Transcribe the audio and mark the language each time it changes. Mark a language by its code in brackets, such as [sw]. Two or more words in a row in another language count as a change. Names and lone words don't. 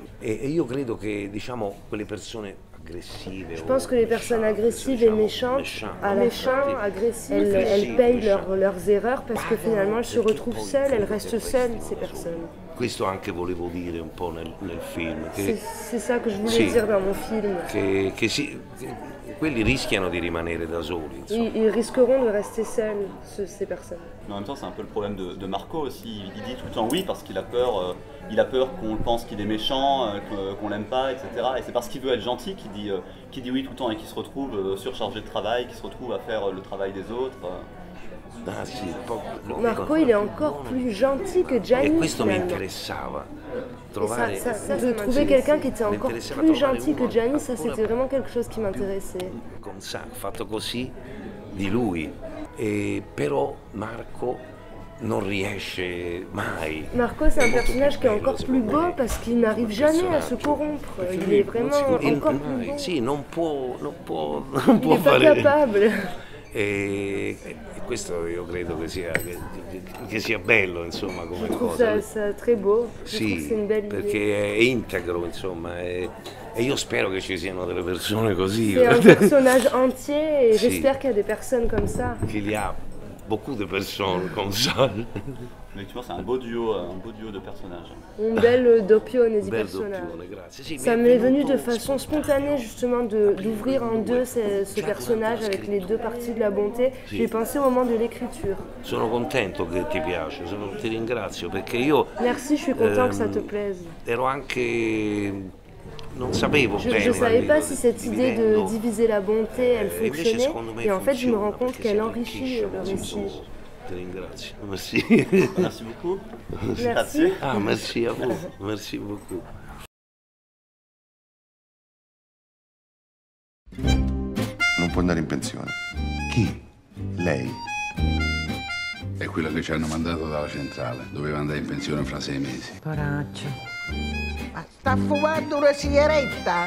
[it] E io credo che, diciamo, quelle persone aggressive... [fr] Je pense que les personnes agressives et méchantes, elles payent leurs erreurs parce que finalement elles se retrouvent seules, elles restent seules, ces personnes. [it] Questo anche volevo dire un po' nel film. [fr] C'est ça que je voulais dire dans mon film. [it] Quelli rischiano di rimanere da soli. [fr] Ils risqueront de rester seuls, ces personnes. Mais en même temps, c'est un peu le problème de Marco aussi. Il dit tout le temps oui parce qu'il a peur qu'on pense qu'il est méchant, qu'on l'aime pas, etc. Et c'est parce qu'il veut être gentil qu'il dit oui tout le temps et qu'il se retrouve surchargé de travail, qu'il se retrouve à faire le travail des autres. [it] Ah, sì, [fr] Marco, il est encore plus gentil que Gianni. [it] E questo mi interessava. [fr] De trouver quelqu'un qui était encore plus gentil que Gianni, ça c'était vraiment quelque chose qui m'intéressait. [it] Con sa, fatto così di lui. Però Marco non riesce mai. [fr] Marco, c'est un personnage qui est encore plus beau parce qu'il n'arrive jamais à se corrompre. Il est vraiment encore plus beau. [it] Sì, non può [fr] il n'est pas capable. [it] E questo io credo che sia bello, insomma, come cosa. [fr] Je trouve ça très beau. [it] Sì, perché è integro, insomma, e io spero che ci siano delle persone così. [fr] C'est un personnage entier et j'espère qu'il y a des personnes comme ça. Qu'il y a beaucoup de personnes comme ça. Effectivement, c'est un beau duo de personnages. [it] Un bel doppione di personnages. [fr] Ça m'est venu de façon spontanée justement d'ouvrir en deux ce personnage avec les deux parties de la bonté. J'ai pensé au moment de l'écriture. [it] Sono contento che ti piace, ti ringrazio perché io... [fr] Merci, je suis content que ça te plaise. [it] Ero anche... Non sapevo bene. [fr] Je ne savais pas si cette idée de diviser la bonté, elle fonctionnait. Et en fait, je me rends compte qu'elle enrichit le récit. [it] Ti ringrazio, merci. [fr] Merci beaucoup. Merci. [it] Ah, merci a voi, [fr] merci beaucoup. [it] Non può andare in pensione. Chi? Lei. È quello che ci hanno mandato dalla centrale. Doveva andare in pensione fra 6 mesi. Coraggio. Ma sta fumando una sigaretta?